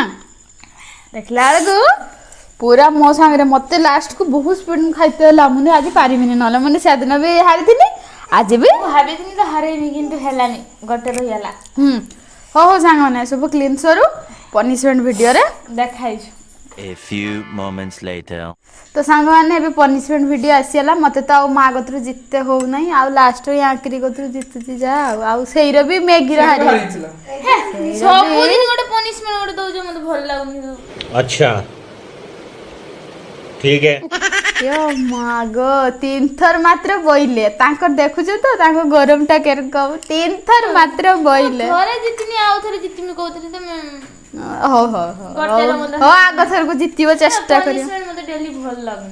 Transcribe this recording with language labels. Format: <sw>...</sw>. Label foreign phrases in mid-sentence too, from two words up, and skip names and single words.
<or>ଦେଖିଲା ବେଳକୁ ପୁରା ମୋ ସାଙ୍ଗରେ ମତେ ଲାଷ୍ଟକୁ ବହୁତ ସ୍ପିଡ ଖାଇତେ ହେଲା। ମୁଁ ଆଜି ପାରିବିନି, ନହେଲେ ମୁଁ ସେଦିନ ବି ହାରିଥିଲି ଆଜି ବି ମୁଁ ଭାବିଥିଲି ତ ହାରେଇବି, କିନ୍ତୁ ହେଲାନି, ଗୋଟେ ରହିଗଲା। ହଉ ହଉ ସାଙ୍ଗମାନେ ସବୁ କ୍ଲିନ୍ ସରୁ ପନିଶମେଣ୍ଟ ଭିଡ଼ିଓରେ ଦେଖାଇଛୁ।</or> <en>A few moments later.</en> <or>ତ ସାଙ୍ଗମାନେ ଏବେ ପନିଶମେଣ୍ଟ ଭିଡ଼ିଓ ଆସିଗଲା। ମୋତେ ତ ଆଉ ମା କତିରୁ ଜିତେ ହଉନାହିଁ, ଆଉ ଲାଷ୍ଟରେ ୟାଙ୍କିରି କତିରୁ ଜିତୁଛି ଯାହା। ଆଉ ସେଇର ବି ମ୍ୟାଗିର ହାରିଥିଲା। ସବୁଦିନ ଗୋଟେ ପନିଶମେଣ୍ଟ ଗୋଟେ ଦଉଛ, ମତେ ଭଲ ଲାଗୁନି।</or> <hi>अच्छा ठीक है।</hi> <or>ମାଗ 3 ଥର ମାତ୍ର ବଇଲେ ତାଙ୍କର ଦେଖୁଛୁ ତ ତାଙ୍କ ଗରମଟା କେରକମ 3 ଥର ମାତ୍ର ବଇଲେ। ଥରେ ଜିତିନି, ଆଉ ଥରେ ଜିତିମି କହୁଥିଲି ତମେ। ହଉ ହଉ ହଉ ଆଗ ଥରକୁ ଜିତିବ ଚେଷ୍ଟା କରିବ। ମତେ ଡେଲି ଭଲ ଲାଗୁନି।</or>